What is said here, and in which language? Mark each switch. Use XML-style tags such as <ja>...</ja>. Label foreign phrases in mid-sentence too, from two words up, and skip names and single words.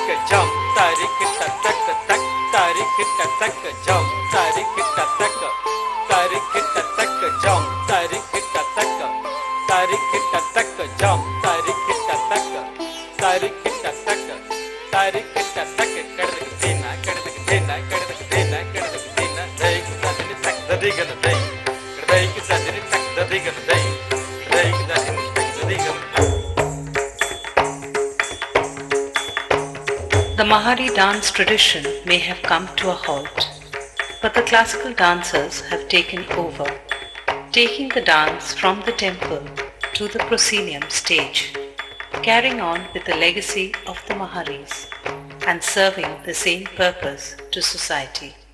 <en>jump, tarik kita tak tak tarik kita tak jump, tarik kita tak tarik kita tak jump, tarik kita tak tarik kita tak jump, tarik kita tak tarik kita tak tarik kita tak kadek dina kadek dina kadek dina kadek dina dai kita dini tak dadi gana dai dai kita dini tak dadi gana dai dai kita dini tak dadi gana. The Mahari dance tradition may have come to a halt, but the classical dancers have taken over, taking the dance from the temple to the proscenium stage, carrying on with the legacy of the Maharis and serving the same purpose to society.</en>